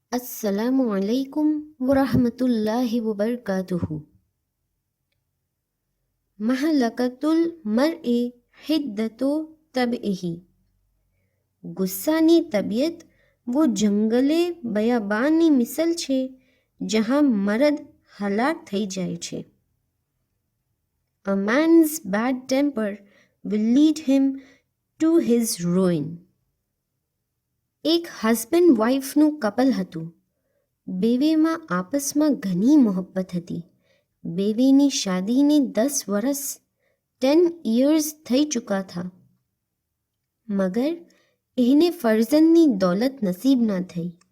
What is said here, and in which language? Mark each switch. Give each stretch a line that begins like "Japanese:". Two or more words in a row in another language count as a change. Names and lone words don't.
Arabic: السلام عليكم ورحمة الله وبركاته. مهلكة المرء حدة طبعه.
Gujarati: ગુસ્સાની તબિયત वो જંગલે બયાબાનની મિસલ છે જહાં મરદ હલાક થઈ જાય છે.
English: A man's bad temper will lead him to his ruin.
Gujarati: એક
English: husband wife
Gujarati: કપલ હતું. બેવેમાં આપસમાં ઘણી મોહબ્બત હતી. બેવેની શાદીને 10 વર્ષ 10 years થઈ
Urdu: چکا تھا.
Gujarati: મગર એને ફરજંદની દોલત નસીબ ના થઈ.